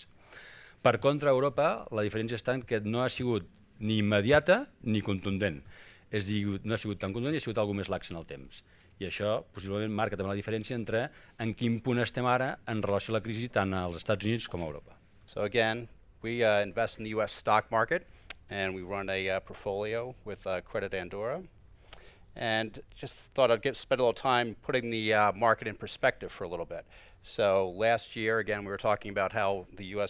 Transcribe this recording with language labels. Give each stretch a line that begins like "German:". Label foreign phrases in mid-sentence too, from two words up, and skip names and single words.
Catalan: Per contra, a Europa, la diferència està en que no ha sigut ni immediata ni contundent. És a dir, no ha sigut tan contundent i ha sigut alguna més lax en el temps. I això possiblement marca també la diferència entre en quin punt estem ara en relació a la crisi tant als Estats Units com a Europa.
English: So again, we invest in the U.S. stock market and we run a portfolio with Crèdit Andorrà. And just thought I'd spend a little time putting the market in perspective for a little bit. So last year, again, we were talking about how the U.S.